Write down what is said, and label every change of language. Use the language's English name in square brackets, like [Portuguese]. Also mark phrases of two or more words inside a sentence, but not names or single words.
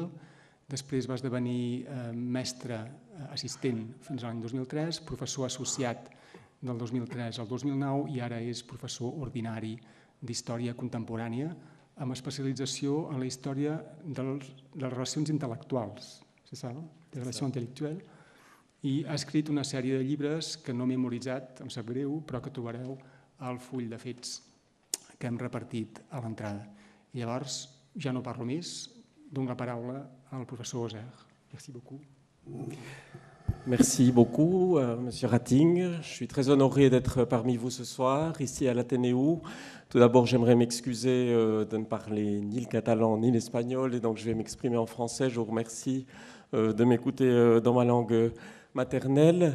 [Catalan] Després va esdevenir mestre assistent fins a l'any 2003, professor associat del 2003 al 2009 i ara és professor ordinari d'Història Contemporània amb especialització en la història de les relacions intel·lectuals, de relacions intel·lectuals, i ha escrit una sèrie de llibres que no m'he memoritzat, em sap greu, però que trobareu al full de fets que hem repartit a l'entrada. I llavors ja no parlo més, dono la paraula al professor Auxerre. [French] Merci beaucoup. Merci beaucoup, Monsieur Ratting. Je suis très honoré d'être parmi vous ce soir, ici à l'Athénéum. Tout d'abord, j'aimerais m'excuser de ne parler ni le catalan ni l'espagnol, et donc je vais m'exprimer en français. Je vous remercie de m'écouter dans ma langue maternelle.